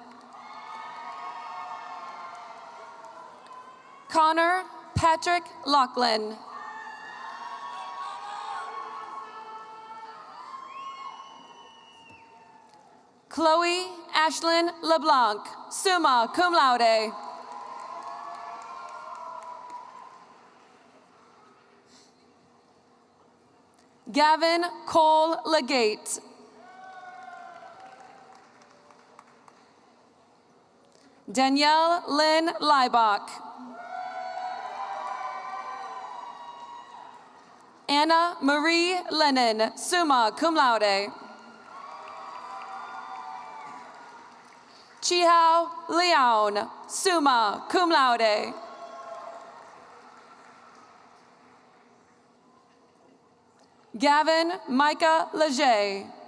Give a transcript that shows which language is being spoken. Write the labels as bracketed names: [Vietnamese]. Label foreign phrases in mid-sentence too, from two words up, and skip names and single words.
[English] Connor Patrick Lachlan. Chloe Ashlyn LeBlanc, [Latin] summa cum laude. [English] Gavin Cole Legate. Danielle Lynn Leibach. Anna Marie Lennon, [Latin] summa cum laude. [English] Chihao Leon, [Latin] summa cum laude. [English] Gavin Micah Leger.